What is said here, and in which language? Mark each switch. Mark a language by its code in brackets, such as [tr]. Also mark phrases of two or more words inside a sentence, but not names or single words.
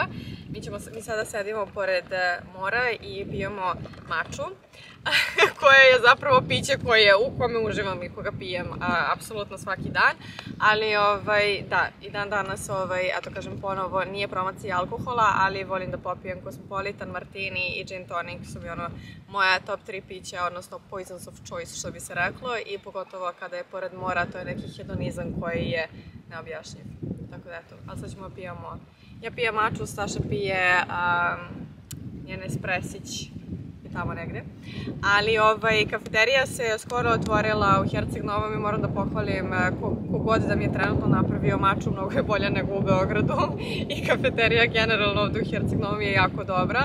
[sr] Mi sada sedimo pored mora i pijemo maču, koje je zapravo piće u kome uživam i koga pijem apsolutno svaki dan, ali da, i dan danas, eto kažem ponovo, nije promocija alkohola, ali volim da popijem Kosmopolitan, martini i [en] gin tonic [sr] su mi moja top 3 pića, odnosno [en] poisons of choice [sr] što bi se reklo, i pogotovo kada je pored mora, to je neki hedonizam koji je neobjašnjiv. Tako da eto, ali sad ćemo pijemo, ja pijem maču, Staša pije njen espresić tamo negde. Ali kafeterija se skoro otvorila u Herceg Novom i moram da pohvalim kogod da mi je trenutno napravio maču, mnogo je bolja nego u Beogradu i kafeterija generalno ovde u Herceg Novom je jako dobra.